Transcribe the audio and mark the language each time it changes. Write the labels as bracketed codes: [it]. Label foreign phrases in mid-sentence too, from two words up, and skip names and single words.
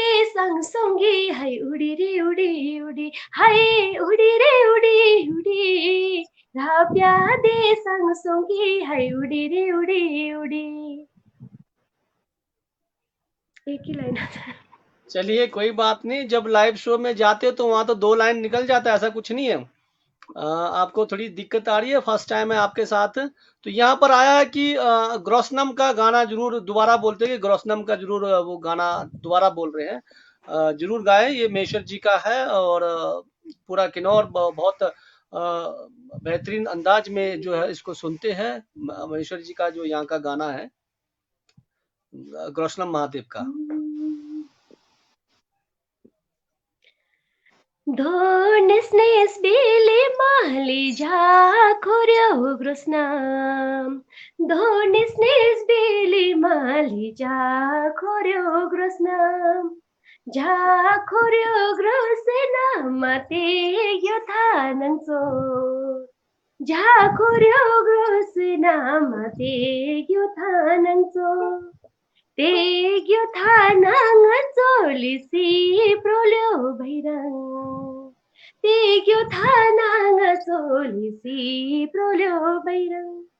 [kfk] संग संगी हाय उडी रे उडी उडी हाय उडी रे उडी उडी राप्या दे संग संगी हाय उडी रे उडी उडी। [hi] एक ही लाइन आता है। चलिए कोई बात नहीं, जब [en] live show [hi] में जाते हो तो वहां तो 2 लाइन निकल जाता है, ऐसा कुछ नहीं है। आपको थोड़ी दिक्कत आ रही है, [en] first time [hi] है आपके साथ। तो यहाँ पर आया है कि ग्रोसनम का गाना जरूर दोबारा बोलते हैं कि ग्रोसनम का जरूर वो गाना दोबारा बोल रहे हैं। जरूर गाएं, ये मेशर जी का है और पूरा किन्नौर बहुत बेहतरीन अंदाज में जो है इसको सुनते हैं। मेशर जी का जो यहाँ का गाना है ग्रोसनम महादेव का। [kfk] धोनिस निस बिली माली जा खोर्यो ग्रोसनाम धोनिस निस बिली माली जा खोर्यो ग्रोसनाम जा खोर्यो ग्रोसनाम ते यो थानंसो जा खोर्यो ग्रोसनाम ते यो थानंसो तेग्यो थानाङ चोलिसी प्रोल्यो भैरङ तेग्यो थानाङ चोलिसी प्रोल्यो भैरङ।